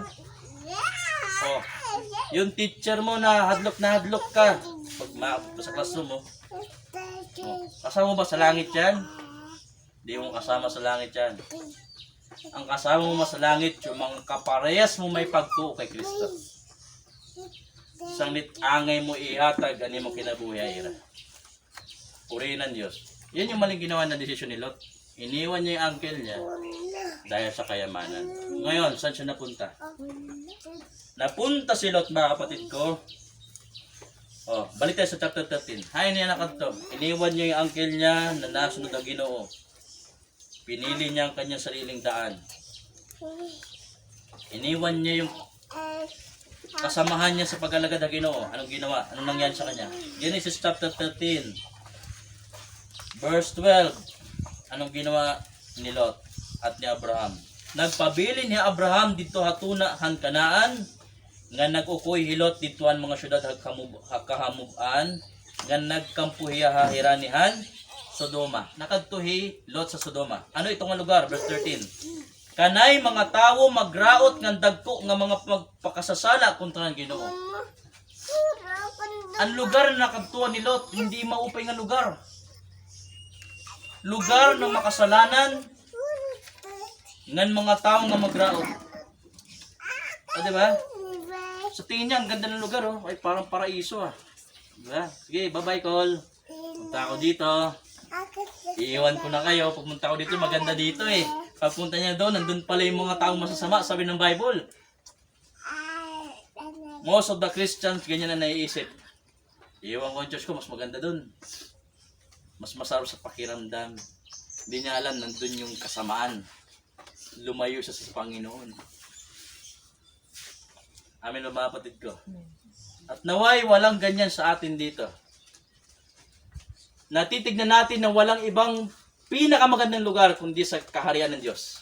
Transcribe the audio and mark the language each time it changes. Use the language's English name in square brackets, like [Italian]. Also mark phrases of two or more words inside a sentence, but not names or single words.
[Filipino] Oh. Yung teacher mo na hadlok ka, pag maabot sa classroom mo, kasama mo ba sa langit yan? Hindi mo kasama sa langit yan. Ang kasama mo sa langit, yung mga kaparehas mo may pagtuo kay Kristo. [Waray] Sanglit angay mo ihatag, ani mo kinabuhi ira. [Filipino] Purihin ng Diyos. Yan yung maling ginawa na desisyon ni Lot. Iniwan niya yung uncle niya dahil sa kayamanan. Ngayon, saan siya napunta? Napunta si Lot, mga kapatid ko. Oh, balik tayo sa chapter 13. [Waray] Hay niya nakanto. [Filipino] Iniwan niya yung uncle niya na nasunod ang Ginoo. Pinili niya ang kanyang sariling daan. Iniwan niya yung kasamahan niya sa pag-alagad ng Ginoo. Anong ginawa? Anong nangyari sa kanya? [English] Genesis chapter 13, verse 12. [Filipino] Anong ginawa ni Lot at ni Abraham? [Waray] Nagpabili ni Abraham dito hatuna han Kanaan, nga nag-ukoy hilot ditoan mga syudad hakahamuban, nga nagkampuhiya hahiranihan Sodoma. Nakadtuhi Lot sa Sodoma. [Filipino] Ano itong lugar? [Waray] Verse 13. Kanay mga tawo magraot nga dagko nga mga magpakasasala kontra ng Ginoo. [Filipino] Ang lugar na nakadtuan ni Lot, hindi maupay nga lugar. Lugar ng makasalanan [Waray] ngan mga tao nga magraot. [Filipino] Diba? Sa tingin niya, ang ganda ng lugar, oh. Ay, parang paraiso, ah. Diba? Sige, bye-bye, Col. Punta ako dito. Iiwan ko na kayo. Pagpunta ako dito, maganda dito, eh. Pagpunta niya doon, nandun pala yung mga taong masasama, sabi ng Bible. [English] Most of the Christians, [Filipino] ganyan na naiisip. Iiwan ko ang church ko, mas maganda doon. Mas masarap sa pakiramdam. Hindi niya alam, nandun yung kasamaan. Lumayo siya sa Panginoon. Amin mga kapatid ko. At naway walang ganyan sa atin dito. Natitignan natin na walang ibang pinakamagandang lugar kundi sa kaharian ng Diyos.